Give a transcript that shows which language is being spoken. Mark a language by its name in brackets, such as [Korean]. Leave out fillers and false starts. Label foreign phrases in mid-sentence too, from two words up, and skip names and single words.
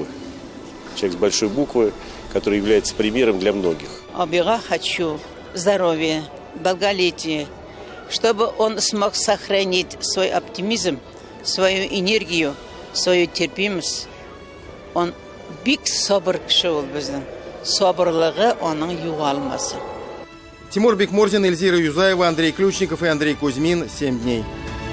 [Russian] Человек с большой буквы, который является примером для многих. Обега хочу здоровья, долголетия, чтобы он смог сохранить свой оптимизм, свою энергию, свою терпимость. [Tatar] Он бик собор киши ул безнең. Соборлыгы оның югалмасын. [Russian] Тимур Бекмурзин, Эльзира Юзаева, Андрей Ключников и Андрей Кузьмин. 7 дней.